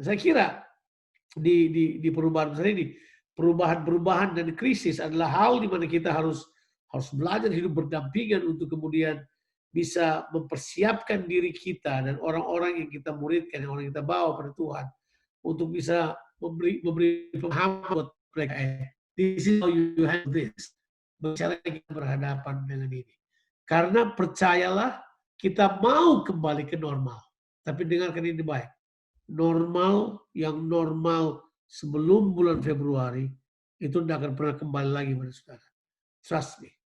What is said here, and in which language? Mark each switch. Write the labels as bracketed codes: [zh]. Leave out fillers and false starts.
[id] Saya kira di perubahan besar ini, perubahan dan krisis adalah hal di mana kita harus belajar hidup berdampingan untuk kemudian bisa mempersiapkan diri kita dan orang-orang yang kita muridkan, yang orang yang kita bawa pada Tuhan untuk bisa memberi pemahaman buat mereka. [en] This is how you handle this. [id] Bagaimana kita berhadapan dengan ini. Karena percayalah, kita mau kembali ke normal. Tapi dengarkan ini baik. Normal sebelum bulan Februari, itu tidak akan pernah kembali lagi pada saudara. [en] Trust me.